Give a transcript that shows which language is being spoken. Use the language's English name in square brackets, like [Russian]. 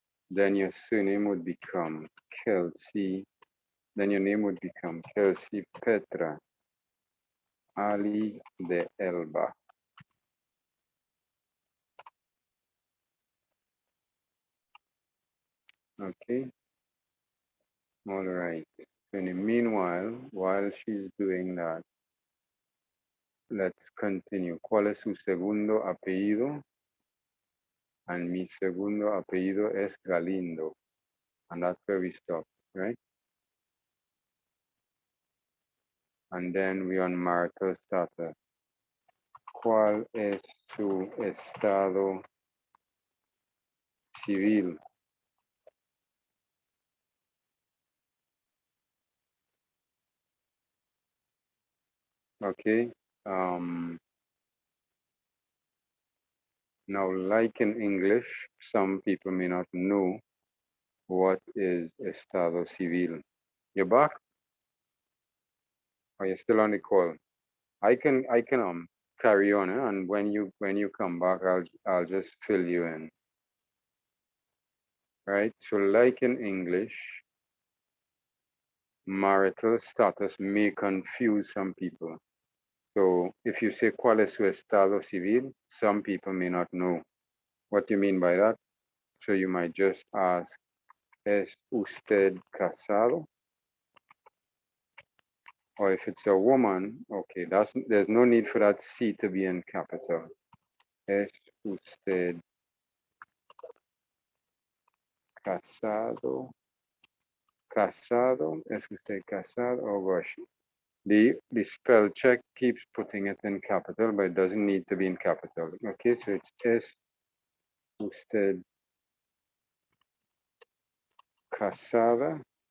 [English] Then your surname would become Kelsey. Then your name would become Kelsey Petra Ali de Elba. Okay, all right. In the meanwhile, while she's doing that, let's continue. [Spanish] ¿Cuál es su segundo apellido? And mi segundo apellido es Galindo. [English] And that's where we stop, right? And then we on marital status. [Spanish] ¿Cuál es su estado civil? [English] Okay. Now, like in English, some people may not know what is estado civil. You're back? Or you're still on the call? I can carry on, and when you come back, I'll just fill you in. Right? So like in English, marital status may confuse some people. So if you say [Spanish] ¿cuál es su estado civil? [English] Some people may not know what you mean by that. So you might just ask, [Spanish] ¿es usted casado? [English] Or if it's a woman, okay, there's no need for that C to be in capital. [Spanish] ¿Es usted casado? Casado? ¿Es usted casado? [English] Oh gosh. The spell check keeps putting it in capital, but it doesn't need to be in capital. Okay, so it's [Spanish] ¿es usted casada?